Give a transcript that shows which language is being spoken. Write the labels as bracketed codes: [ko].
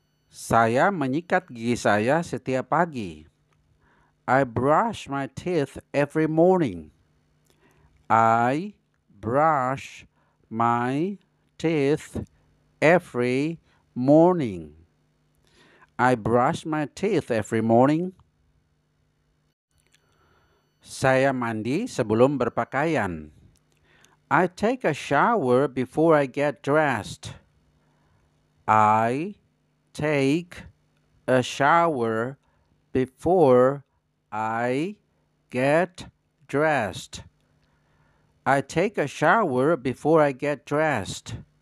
[id] Saya menyikat gigi saya setiap pagi. [en] I brush my teeth every morning. I brush my teeth every morning. I brush my teeth every morning. [id] Saya mandi sebelum berpakaian. [en] I take a shower before I get dressed. I take a shower before I get dressed. I take a shower before I get dressed.